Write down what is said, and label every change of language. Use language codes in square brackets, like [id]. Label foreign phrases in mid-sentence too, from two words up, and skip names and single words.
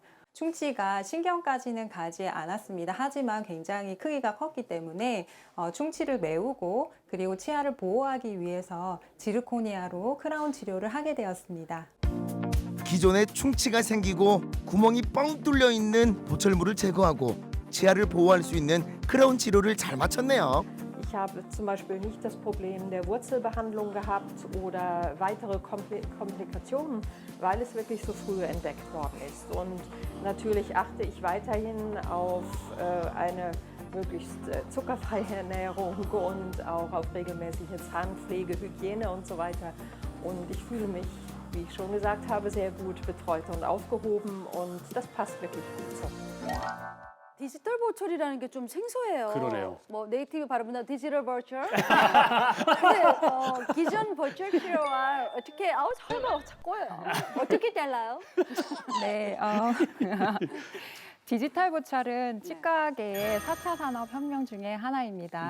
[ko] 충치가 신경까지는 가지 않았습니다. 하지만 굉장히 크기가 컸기 때문에 충치를 메우고 그리고 치아를 보호하기 위해서 지르코니아로 크라운 치료를 하게 되었습니다. 기존에 충치가 생기고 구멍이 뻥 뚫려 있는 보철물을 제거하고 치아를 보호할 수 있는 크라운 치료를 잘 마쳤네요. [de] Ich habe zum Beispiel nicht das Problem der Wurzelbehandlung gehabt oder weitere Komplikationen, weil es wirklich so früh entdeckt worden ist. Und natürlich achte ich weiterhin auf eine möglichst zuckerfreie Ernährung und auch auf regelmäßige Zahnpflege, Hygiene und so weiter. Und ich fühle mich, wie ich schon gesagt habe, sehr gut betreut und aufgehoben und das passt wirklich gut so. [ko] 디지털 보철이라는 게 좀 생소해요. 그러네요. 뭐 네이티브 발음보다 디지털 보철. 근데 기존 보철 치료와 어떻게 설마 자꾸요. 어떻게 달라요? 네, 디지털 보철은 치과계의 4차 산업혁명 중에 하나입니다.